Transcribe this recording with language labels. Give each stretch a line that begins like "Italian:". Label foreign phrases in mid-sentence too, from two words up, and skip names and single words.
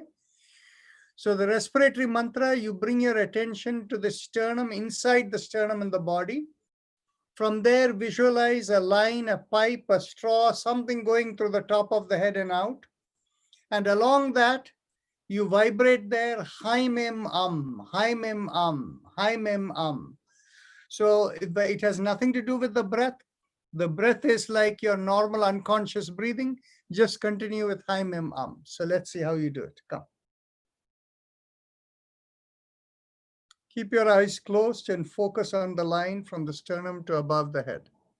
English: So the respiratory mantra, you bring your attention to the sternum, inside the sternum in the body. From there, visualize a line, a pipe, a straw, something going through the top of the head and out. And along that, you vibrate there, hi mem hi mem hi mem So it has nothing to do with the breath. The breath is like your normal unconscious breathing. Just continue with hi mem So let's see how you do it. Come. Keep your eyes closed and focus on the line from the sternum to above the head.